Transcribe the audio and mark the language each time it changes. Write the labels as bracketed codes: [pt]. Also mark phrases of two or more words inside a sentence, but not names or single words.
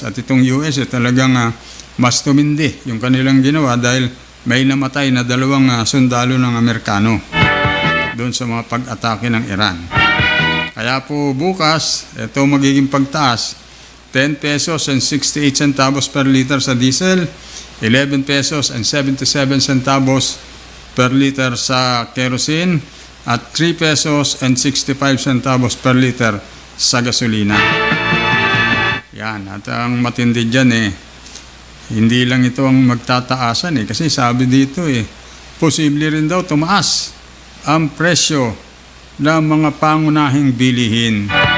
[tl] At itong US talagang mas tumindi yung kanilang ginawa dahil may namatay na 2 sundalo ng Amerikano doon sa mga pag-atake ng Iran. Kaya po bukas, ito magiging pagtaas, 10 [en] pesos and 68 centavos per liter [tl] sa diesel, 11 [en] pesos and 77 centavos per liter [tl] sa kerosene, at 3 [en] pesos and 65 centavos per liter [tl] sa gasolina. Yan, at ang matindi dyan hindi lang ito ang magtataasan kasi sabi dito posible rin daw tumaas ang presyo ng mga pangunahing bilihin.